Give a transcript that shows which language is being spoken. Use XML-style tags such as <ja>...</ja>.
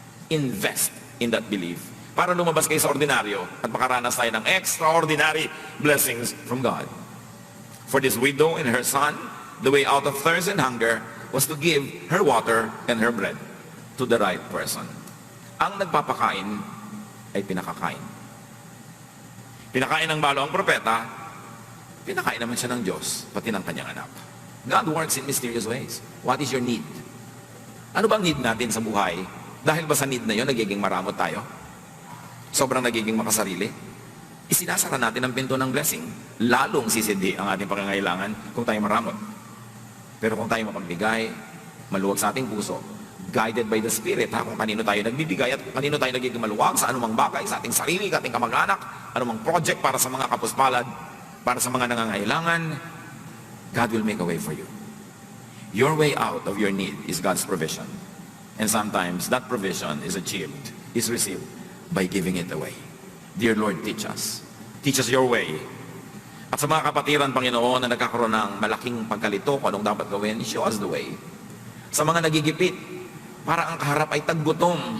<en>Invest in that belief.</en> <tl>Para lumabas kayo sa ordinaryo at makaranas tayo ng</tl> <en>extraordinary blessings from God. For this widow and her son, the way out of thirst and hunger was to give her water and her bread to the right person.</en> <tl>Ang nagpapakain ay pinakakain. Pinakain ng balo ang propeta, pinakain naman siya ng Diyos, pati ng kanyang anak.</tl> <en>God works in mysterious ways. What is your need?</en> <tl>Ano bang need natin sa buhay? Dahil ba sa need na yun, nagiging maramot tayo? Sobrang nagiging makasarili? Isinasara natin ang pinto ng blessing. Lalong sisindi ang ating pangangailangan kung tayo maramot. Pero kung tayo mapagbigay, maluwag sa ating puso,</tl> <en>guided by the Spirit,</en> <tl>kung kanino tayo nagbibigay at kanino tayo nagiging maluwag sa anumang bagay, sa ating sarili, ating kamag-anak, anumang project para sa mga kapuspalad, para sa mga nangangailangan,</tl> <en>God will make a way for you. Your way out of your need is God's provision. And sometimes that provision is received by giving it away. Dear Lord, teach us. Teach us your way.</en> <tl>At sa mga kapatiran, Panginoon, na nagkakaroon ng malaking pagkalito kung anong dapat gawin,</tl> <en>show us the way.</en> <tl>Sa mga nagigipit, para ang kaharap ay taggutom.</tl>